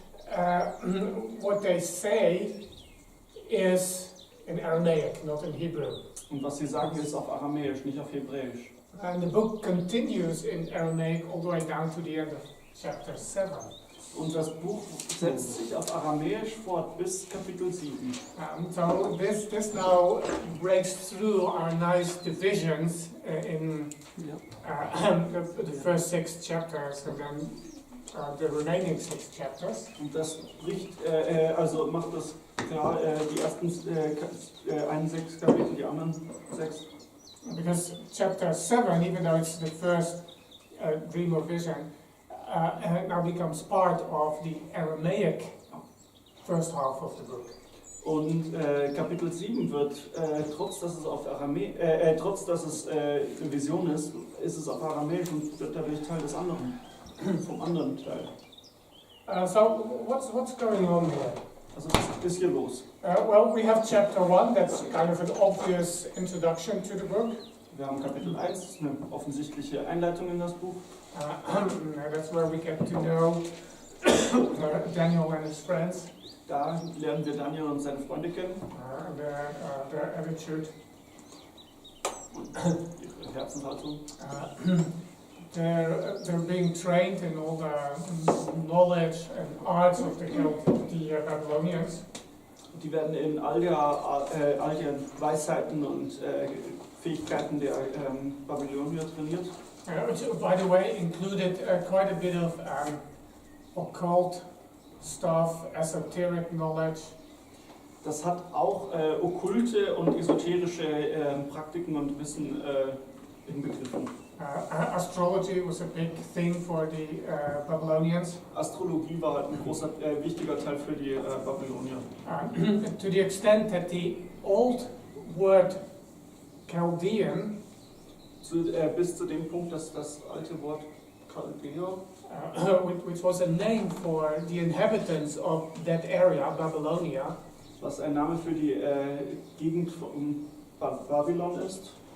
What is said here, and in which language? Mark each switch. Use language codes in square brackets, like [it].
[en] What they say is in Aramaic, not in Hebrew. [de] Und was sie sagen, ist auf Aramäisch, nicht auf Hebräisch. [en] And the book continues in Aramaic all the way down to the end of chapter 7. [de] Und das Buch setzt sich auf Aramäisch fort bis Kapitel 7. [en] So this now breaks through our nice divisions in the first 6 chapters and then the remaining 6 chapters. [de] Und das bricht, macht das klar, die ersten 6 Kapitel, die anderen 6. [en] Because chapter 7, even though it's the first dream or vision, now becomes part of the Aramaic first half of the book. [de] Und Kapitel 7 wird, trotz dass es eine Vision ist, ist es auf Aramäisch und wird dadurch Teil des anderen, vom anderen Teil. [en] So what's going on here? [de] Also was ist hier los? [en] Well, we have chapter 1, that's kind of an obvious introduction to the book. [de] Wir haben Kapitel 1, eine offensichtliche Einleitung in das Buch. [en] That's where we get to know Daniel and his friends. [de] Da lernen wir Daniel und seine Freunde kennen. [en] Their attitude. [de] Ihre Herzenshaltung. [en] They're being trained in all the knowledge and arts of the Babylonians. [de] Die werden in all der Weisheiten und Fähigkeiten der Babylonier trainiert. [en] Which, by the way, included quite a bit of occult stuff, esoteric knowledge. [de] Das hat auch okkulte und esoterische Praktiken und Wissen inbegriffen. [en] Astrology was a big thing for the Babylonians. [de] Astrologie war halt ein großer, wichtiger Teil für die Babylonier. [en] To the extent that the old word Chaldean [de] bis zu dem Punkt, dass das alte Wort Chaldäer, [en] which was a name for the inhabitants of that area, Babylonia, [de] was ein Name für die Gegend von Babylon ist,